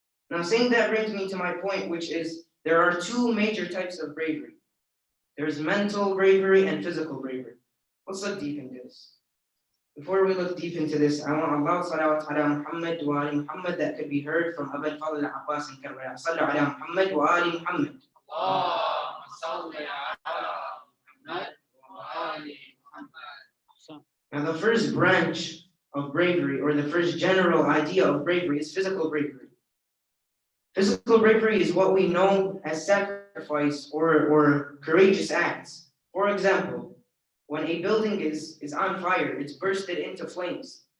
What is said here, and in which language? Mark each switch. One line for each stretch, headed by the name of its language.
English: Now, saying that brings me to my point, which is there are two major types of bravery. There's mental bravery and physical bravery. Let's look deep into this. Before we look deep into this, I want Allah
Arabic: salawat ala Muhammad wa ali Muhammad
English: that could be heard from Abu al-Fadel al-Abbas and Karbala.
Arabic: Sallu ala Muhammad wa ali Muhammad. اللهم صل على محمد وآل محمد.
English: Now the first branch bravery, or the first general idea of bravery, is physical bravery. Physical bravery is what we know as sacrifice or courageous acts. For example, when a building is on fire, it's bursted into flames.